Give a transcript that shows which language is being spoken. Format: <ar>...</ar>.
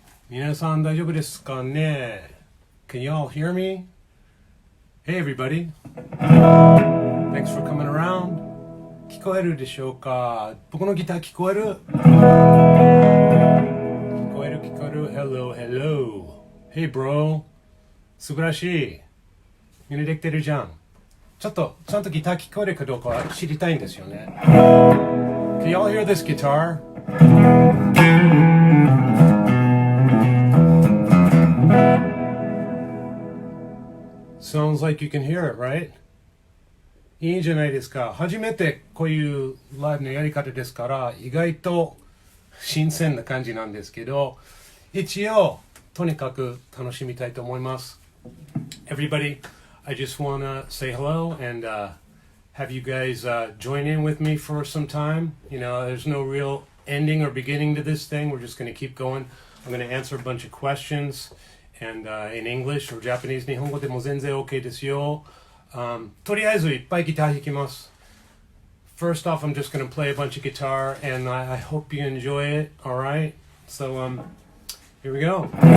<ja>皆さん大丈夫ですかね？</ja> <en>Can you all hear me? Hey everybody. Thanks for coming around.</en> <ja>聞こえるでしょうか？僕のギター聞こえる？聞こえる聞こえる。</ja> <en>Hello hello. Hey bro.</en> <ja>素晴らしい。みんなできてるじゃん。ちゃんとギター聞こえるかどうか知りたいんですよね。</ja> <en>Can y'all hear this guitar? Sounds like you can hear it, right?</en> <ja>いいじゃないですか。初めてこういうライブのやり方ですから、意外と新鮮な感じなんですけど、一応とにかく楽しみたいと思います。</ja> <en>Everybody, I just want to say hello and have you guys join in with me for some time. You know, there's no real ending or beginning to this thing. We're just going to keep going. I'm going to answer a bunch of questions and in English or Japanese.</en> <ja>日本語でも全然 OK ですよ。とりあえずいっぱいギター弾きます。</ja> <en>First off, I'm just going to play a bunch of guitar and I hope you enjoy it. All right? So here we go.</en>